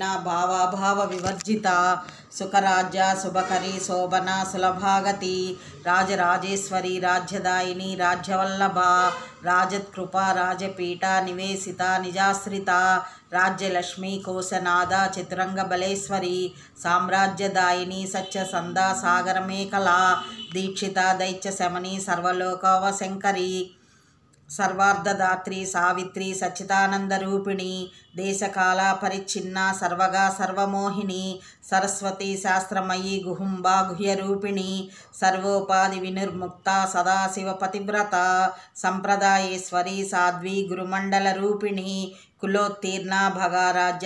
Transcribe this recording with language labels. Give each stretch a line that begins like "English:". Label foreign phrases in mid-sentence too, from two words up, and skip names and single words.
Sanskrit: భావాభావ వివర్జిత సుఖరాజ్య శుభకరి శోభన సులభాగతి రాజరాజేశ్వరి రాజ్యదాయిని రాజ్యవల్లభ రాజత్కృప రాజపీఠ నివేశిత నిజాశ్రిత రాజ్యలక్ష్మి కోశనాద చతురంగ బలేశ్వరి సామ్రాజ్యదాయిని సత్యసంద సాగరమేకల దీక్షిత దైత్య శమని సర్వలోకవశంకరి सर्वार्धदात्री सावित्री सच्चिदानंदरूपिणी देशकाल परिच्छिन्ना सर्वगा सर्वमोहिनी सरस्वती शास्त्रमयी गुहुंबा गुह्यरूपिणी सर्वोपाधि विनिर्मुक्ता सदाशिवपतिव्रता संप्रदायेश्वरी साध्वी गुरुमंडलरूपिणी कुलोत्तीर्णा भगाराज्या